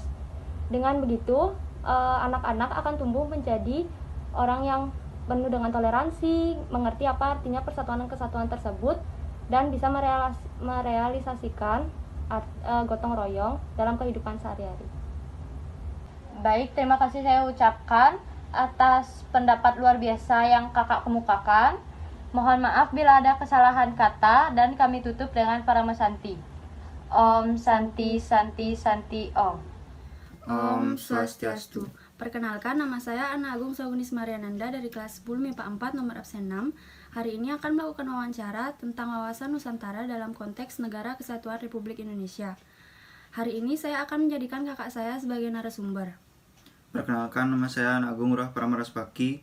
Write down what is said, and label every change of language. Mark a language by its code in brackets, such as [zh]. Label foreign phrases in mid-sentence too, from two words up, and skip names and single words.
[id] Dengan begitu, anak-anak akan tumbuh menjadi orang yang penuh dengan toleransi, mengerti apa artinya persatuan dan kesatuan tersebut, dan bisa merealisasikan gotong royong dalam kehidupan sehari-hari. Baik, terima kasih saya ucapkan atas pendapat luar biasa yang kakak kemukakan. Mohon maaf bila ada kesalahan kata dan kami tutup dengan Parama Santi. Om Santi, Santi, Santi, Om. Om Swastiastu. Perkenalkan, nama saya Ana Agung Saunis Mariananda dari kelas 10 MIPA 4 nomor absen 6. Hari ini akan melakukan wawancara tentang wawasan Nusantara dalam konteks Negara Kesatuan Republik Indonesia. Hari ini saya akan menjadikan kakak saya sebagai narasumber. Perkenalkan, nama saya Ana Agung Ngurah Pramaraspaki.